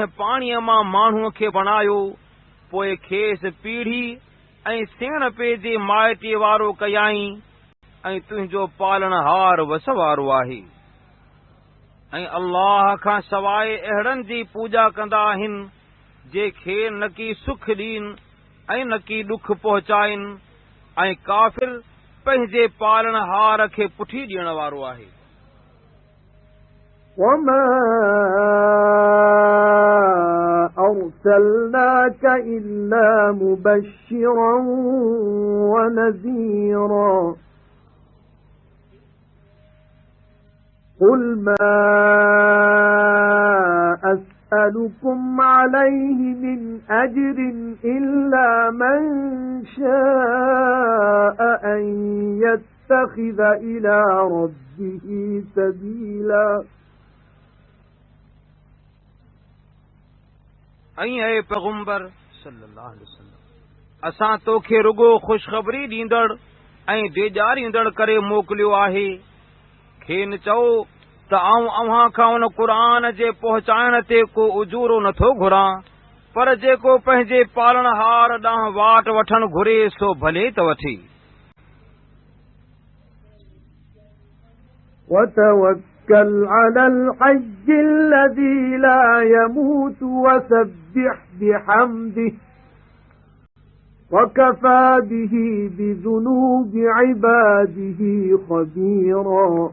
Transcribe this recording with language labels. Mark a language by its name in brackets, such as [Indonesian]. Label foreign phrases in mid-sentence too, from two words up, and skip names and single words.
[Sindhi] पाणीअ मां माण्हूअ खे बणायो पोइ खेसि पीढ़ी ऐं सेण पेजे माइटे वारो कयाईं ऐं तुंहिंजो पालणहार वस वारो आहे ऐं अल्लाह खां सवाइ अहिड़नि जी पूॼा कंदा आहिनि जेके न की सुख ॾीन ऐं न की ॾुख पहुचाइनि ऐं काफ़िर पंहिंजे पालणहार खे पुठी ॾियण वारो आहे [Arabic] وما أرسلناك إلا مبشرا ونذيرا قل ما أسألكم عليه من أجر إلا من شاء أن يتخذ إلى ربه سبيلا [Sindhi] ऐं ऐं पैगंबर [Arabic] صلى الله عليه وسلم [Sindhi] असां तोखे रुगो ख़ुशख़बरी ॾींदड़ ऐं ॾेजारींदड़ करे मोकिलियो आहे खेनि चओ त आऊं अव्हां खां उन क़ुरान जे पहुचाइण ते को उजूरो नथो घुरां पर जेको पंहिंजे पालणहार ॾांहुं वाट वठण घुरे सो भले त वठे [Arabic] وتوكل على الحي الذي لا يموت وسبح بحمده وكفى به بذنوب عباده خبيرا